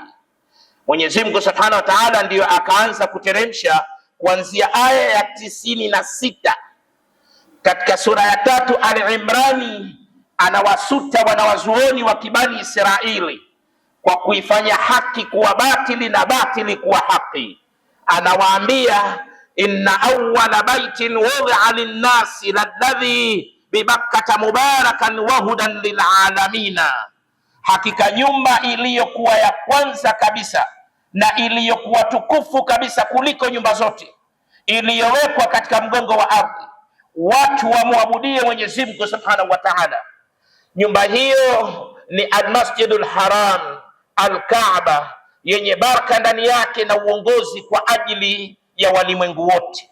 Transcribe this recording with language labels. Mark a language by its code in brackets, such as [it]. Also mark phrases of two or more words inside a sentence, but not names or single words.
[sw] Mwenyezi Mungu [ar] سبحانه وتعالى [sw] ndiyo akaanza kuteremsha kuanzia aya ya 96 katika sura ya 3 Al-Imrani, anawasuta wanawazuoni wa Kibani Israili kwa kuifanya haki kuwa batili na batili kuwa haki. anawaambia [ar] إن أول بيت وضع للناس للذي ببكة مباركا وهدى للعالمين, [sw] hakika nyumba iliyokuwa ya kwanza kabisa na iliyokuwa tukufu kabisa kuliko nyumba zote iliyowekwa katika mgongo wa ardhi, watu wamwabudie Mwenyezi Mungu [ar] سبحانه وتعالى. [sw] Nyumba hiyo ni Almasjidul Haram, Al-Kaaba, yenye baraka ndani yake na uongozi kwa ajili ya walimwengu wote.